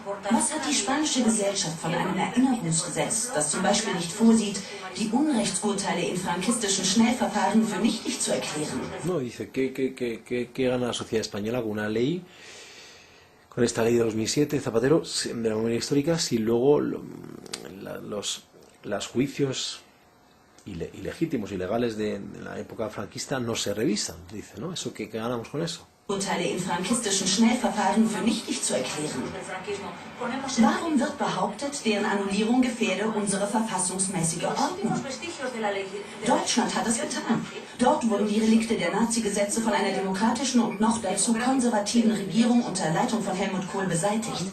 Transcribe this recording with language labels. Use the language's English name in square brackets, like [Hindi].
[German] Was hat die spanische Gesellschaft von einem Erinnerungsgesetz, das zum Beispiel nicht vorsieht, die Unrechtsurteile in frankistischen Schnellverfahren für nichtig zu erklären? [Spanish] No, dice, ¿qué gana la sociedad española con una ley, con esta ley de 2007, Zapatero, de la memoria histórica, si luego los juicios ilegítimos, ilegales de la época franquista no se revisan? Dice, ¿no? ¿Eso qué ganamos con eso? [German] Urteile in frankistischen Schnellverfahren für nichtig zu erklären. Warum wird behauptet, deren Annullierung gefährde unsere verfassungsmäßige Ordnung? Deutschland hat es getan. Dort wurden die Relikte der Nazi-Gesetze von einer demokratischen und noch dazu konservativen Regierung unter Leitung von Helmut Kohl beseitigt.